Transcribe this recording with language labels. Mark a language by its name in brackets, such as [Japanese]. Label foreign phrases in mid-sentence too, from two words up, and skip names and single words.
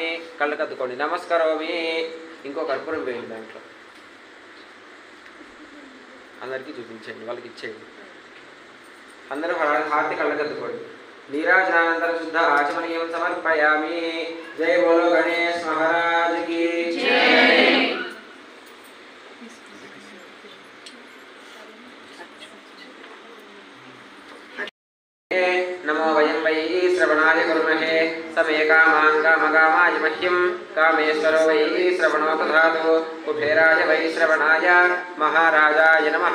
[Telugu] కళ్ళు కద్దుకోండి. నమస్కరోమి. ఇంకో కర్పూరం వేయండి దాంట్లో. అందరికీ చూపించండి, వాళ్ళకి ఇచ్చేయండి. అందరూ హారతి కళ్ళు కద్దుకోండి. [Sanskrit] నీరాజనానంతర శుద్ధ ఆచమనీయం సమర్పయామి. [Hindi] जय बोलो गणेश महाराज की जय. [Sanskrit] नमो वयं वै श्रवणाय कुर्महे समे कामान् कामकामाय मह्यं कामेश्वरो वै श्रवणो दधातु कुबेराय वै श्रवणाय महाराजाय नमः।